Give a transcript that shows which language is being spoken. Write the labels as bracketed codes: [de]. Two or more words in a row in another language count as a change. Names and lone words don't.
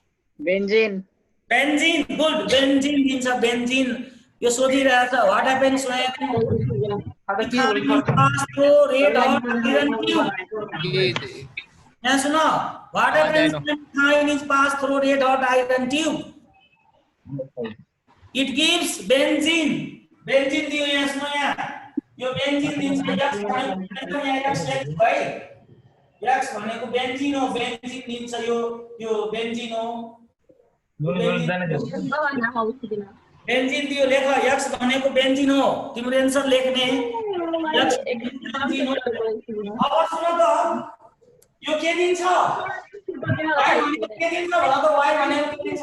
[ne] बेन्जिन [en] good benzene [ne] दिन्छ बेन्जिन यो सोधिरहेछ [en] what happens when ethyne pass through red hot iron tube [ne] यहाँ सुन [en] what happens when ethyne is pass through red hot iron tube it gives benzene [ne] दियो यहाँ सुन यहाँ यो बेन्जिन दिन्छ यक्स भनेको यहाँ यक्स लेख्छु है यक्स भनेको बेन्जिन हो बेन्जिन दिन्छ यो बेन्जिन हो बेन्जिन दियो लेख यक्स भनेको बेन्जिन हो तिम्रो एन्सर लेख्ने यक्स बेन्जिन हो अब सुन त यो के दिन्छ y भनेको के दिन्छ भन त y भनेको के दिन्छ